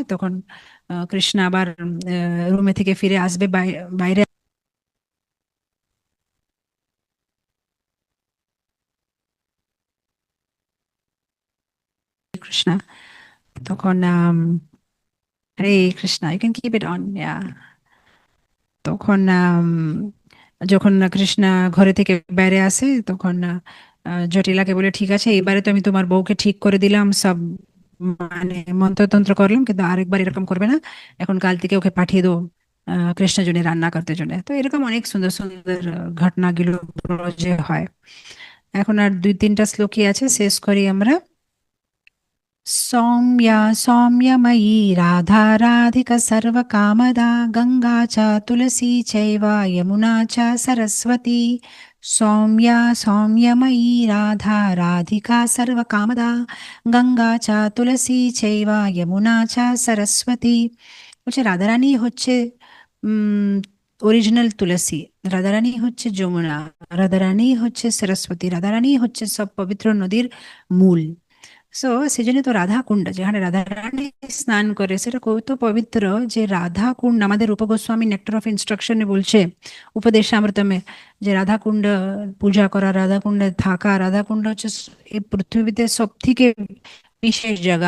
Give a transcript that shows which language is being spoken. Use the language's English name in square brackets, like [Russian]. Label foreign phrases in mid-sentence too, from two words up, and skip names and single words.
[Bangla] তখন কৃষ্ণ আবার রুমে থেকে ফিরে আসবে বাইরে কৃষ্ণ। তখন হরে কৃষ্ণ, [English] You can keep it on. [Bangla] তখন যখন কৃষ্ণা ঘরে থেকে বাইরে আসে, তখন জটিলাকে বলে ঠিক আছে এবারে তো আমি তোমার বউকে ঠিক করে দিলাম সব, মানে মন্ত্রতন্ত্র করলাম, কিন্তু আরেকবার এরকম করবে না, এখন কাল থেকে ওকে পাঠিয়ে দেবো কৃষ্ণের জন্য রান্না করতে জন্য। তো এরকম অনেক সুন্দর সুন্দর ঘটনাগুলো যে হয়। এখন আর 2-3টা শ্লোকই আছে, শেষ করি আমরা। [Sanskrit] सौम्या सौम्यमयी राधा राधिका सर्वकामदा गंगा च तुलसी चैव यमुना च सरस्वती। सौम्या सौम्यमयी राधा राधिका सर्वकामदा गङ्गा च तुलसी चैव यमुना च सरस्वती। [Bangla] বলছে রাধারানী হচ্ছে অরিজিনাল তুলসী, রাধারানী হচ্ছে যমুনা, রাধারানী হচ্ছে সরস্বতী, রাধারানী হচ্ছে সব পবিত্র নদীর মূল। সো সেজন্য তো রাধা কুণ্ড যেখানে রাধা রানী স্নান করে সেটা কত পবিত্র, যে রাধা কুণ্ড আমাদের রূপ গোস্বামী নেক্টার অফ ইনস্ট্রাকশনে বলছে উপদেশামৃতমে, যে রাধা কুণ্ড পূজা করা, রাধা কুণ্ডে থাকা, রাধা কুণ্ড হচ্ছে এই পৃথিবীতে সব থেকে বিশেষ জায়গা।